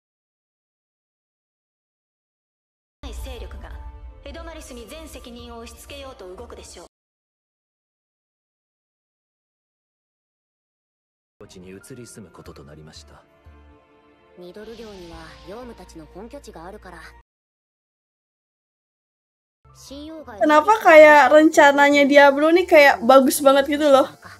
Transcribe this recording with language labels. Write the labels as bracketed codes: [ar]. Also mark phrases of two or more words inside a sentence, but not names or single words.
[ja] 勢力がエドマリスに全責任を押し付けようと動くでしょう。土地に移り住むこととなりました。ミドル領にはヨウムたちの本拠地があるから。 [id] Kenapa kayak rencananya Diablo nih kayak bagus banget gitu loh.